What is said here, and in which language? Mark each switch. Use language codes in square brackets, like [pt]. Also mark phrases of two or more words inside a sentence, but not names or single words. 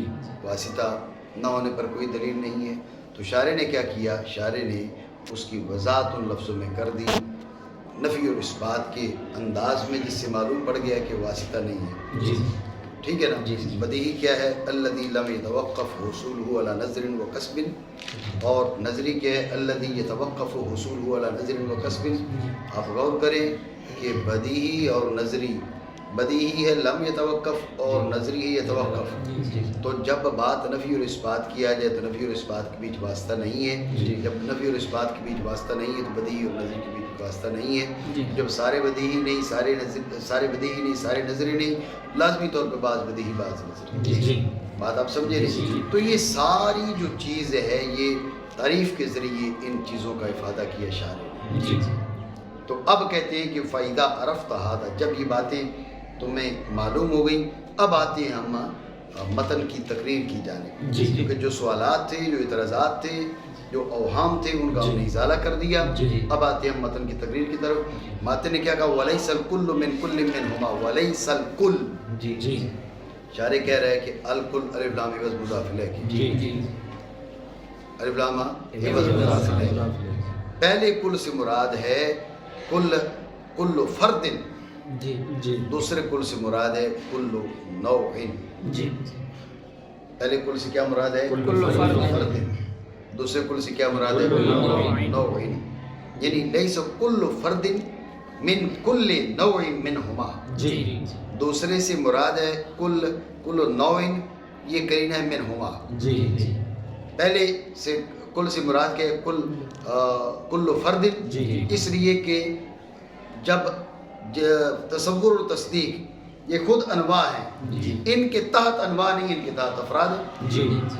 [ur] واسطہ نہ ہونے پر کوئی دلیل نہیں ہے، تو شارح نے کیا کیا؟ شارح نے اس کی وضاحت ان لفظوں میں کر دی، نفی اور اس بات کے انداز میں، جس سے معلوم پڑ گیا کہ واسطہ نہیں ہے۔ ٹھیک ہے نا؟ بدیہی کیا ہے؟ [ar] الذی لم یتوقف حصولہ علی نظر و قصب، [ur] اور نظری کیا ہے؟ [ar] الذی یتوقف حصولہ علی نظر و قصب۔ [ur] آپ غور کریں کہ بدیہی اور نظری، بدیہی ہے [ar] لم یتوقف [ur] اور نظری ہے یتوقف، تو جب بات نفی اور اس بات کیا جائے تو نفی اور اس بات کے بیچ واسطہ نہیں ہے۔ جب نفی اور اس بات کے بیچ واسطہ نہیں ہے تو بدیہی اور نظری کے بیچ واسطہ نہیں ہے۔ جب سارے بدیہی نہیں، سارے بدیہی نہیں، سارے نظری نہیں، لازمی طور پہ بعض بدیہی بعض نظری۔ بات آپ سمجھے نہیں؟ تو یہ ساری جو چیز ہے یہ تعریف کے ذریعے ان چیزوں کا افادہ کیا شارح نے۔ [ar] تو اب کہتے ہیں کہ فَإِذَا عَرَفْتَ هَذَا، [ur] جب یہ باتیں تمہیں معلوم ہو گئی، اب آتے ہیں ہم متن کی تقریر کی جانب، کیونکہ جو سوالات تھے، جو اعتراضات تھے، جو اوہام تھے، ان کا ہم نے ازالہ کر دیا۔ اب آتے ہیں ہم متن کی تقریر کی طرف۔ ماتن نے کیا کہا؟ [ar] وَلَيْسَ الْكُلُّ مِنْ كُلٍّ مِّنْهُمَا وَلَيْسَ الْكُلُّ۔ [ur] شارح کہہ رہا ہے کہ الکل الف لام عوض مضاف الیہ کی، الف لام عوض مضاف الیہ، پہلے کل سے مراد ہے کل فرد، دوسرے کل سے مراد ہے کل نوع۔ پہلے کل سے کیا مراد ہے؟ کل فرد۔ دوسرے کل سے کیا مراد ہے؟ نوع۔ یعنی [ar] لیس کل فرد من کل نوع منہما، [ur] دوسرے سے مراد ہے کل نوع، یہ قرینہ ہے منہما۔ پہلے سے کل سے مراد کیا ہے؟ کل فرد، اس لیے کہ جب تصور اور تصدیق یہ خود انواع ہیں، ان کے تحت انواع نہیں، ان کے تحت افراد ہیں۔